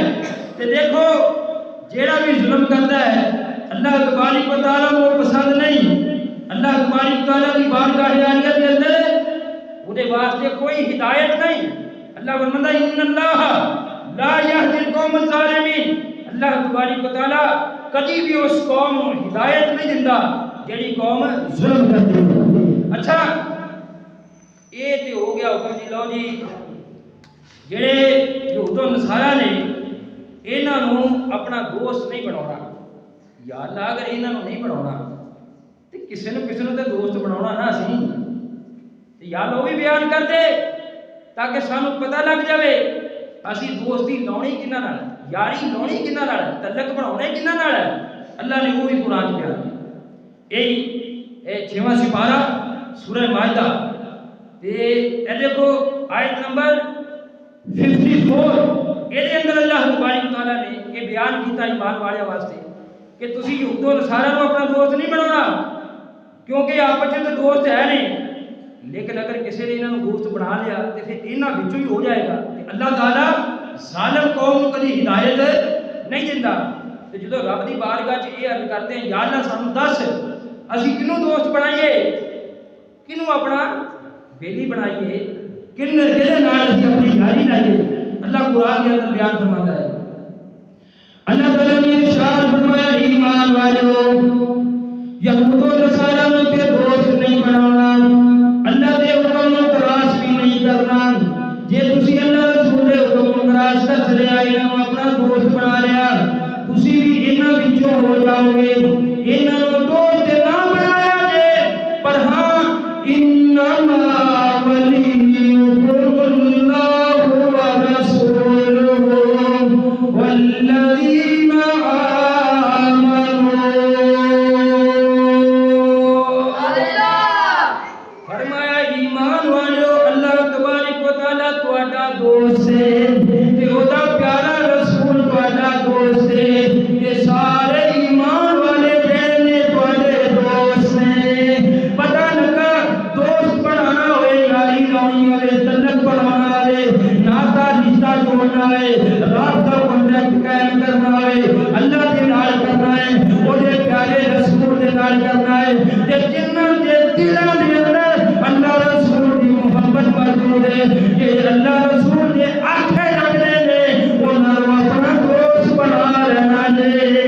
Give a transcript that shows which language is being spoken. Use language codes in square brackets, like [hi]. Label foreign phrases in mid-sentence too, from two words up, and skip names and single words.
[ur] تے دیکھو جیڑا بھی ظلم کرتا ہے اللہ تبارک و تعالیٰ کو پسند نہیں، اللہ تبارک و تعالیٰ کی بارگاہ عالیہ کے اندر انہیں واسطے کوئی ہدایت نہیں۔ اللہ فرماتا ہے [ar] ان اللہ [ur] اللہ تبارک و تعالی کدی بھی اس قوم کو ہدایت نہیں دیندا جیڑی قوم ظلم کرتی ہے۔ [pa] اچھا یہ تے ہو گیا حکم جی، لو جی جڑے یہود و نصارا نے انہاں نو اپنا دوست نہیں بناونا، یا اللہ اگر انہاں نو نہیں بناونا تے کسے نو تے دوست بناونا نہ سی، تے یا لو بھی بیان کر دے تاکہ سانو پتہ لگ جاوے اسی دوستی لاؤنی کنہاں نال، یاری لاؤنی کنہاں نال، تعلق بناونا کنہاں نال ہے۔ [ur] اللہ نے وہ بھی قرآن میں بیان کیا، یہی 6واں سپارہ سورہ مائدہ تے اے دیکھو آیت نمبر 54، یہ اندر اللہ تبارک و تعالیٰ نے یہ بیان کیتا ایمان والے واسطے کہ [pa] تسی یہود و نصارا نو اپنا دوست نہیں بناونا کیونکہ آپس وچ [ur] دوست ہے نہیں، لیکن اگر کسی نے انہاں نو دوست بنا لیا تو پھر انہاں وچوں ہی ہو جائے گا کہ اللہ تعالیٰ ظالم قوم نو کبھی ہدایت نہیں دیندا۔ [pa] تے جدوں رب دی بارگاہ چ یہ عرض کرتے ہیں یا اللہ سانو دس اسی کنوں دوست بنائیے، کنوں اپنا بیلی بنائیے، کہدے نال اسی اپنی یاری لائیے، اللہ قرآن کے اندر بیان فرماتا ہے۔ اللہ تعالیٰ نے ارشاد فرمایا ایمان والو یہود و نصارا نو تے دوست نہیں بناونا، اللہ دے حکم نو تراش بھی نہیں کرنا، جے تسی اللہ رسول دے حکم نو تراش کر چلیا انہاں نو اپنا دوست بنا لیا تسی بھی انہاں وچوں ہو جاؤ گے، انہاں نو دوست نہ بنایا جے، پر ہاں [ar] انما ولیکم اللہ ورسولہ والذین آمنوا، [pa] فرمایا ایمان والو اللہ تبارک و تعالیٰ تہاڈا دوست ہے تے اودا پیارا رسول تہاڈا دوست ہے، تے سارے ایمان والے جڑے نے تہاڈے دوست نے۔ پتہ لگا دوست بنانا ہوئے، یاری لاؤنی ہوئے، تعلق بنانا ہوئے، ناتا رشتہ جوڑنا ہے، رابطہ کانٹیکٹ قائم کرنا ہے، اللہ دے نال کرنا ہے، اودے پیارے رسول دے نال کرنا ہے، تے جنہاں دے دلاں دے اندر اللہ رسول دی محبت موجود ہے کہ اللہ رسول دے آنکھیں لگنے نے انہاں نو اپنا دوست بنا لینا جے۔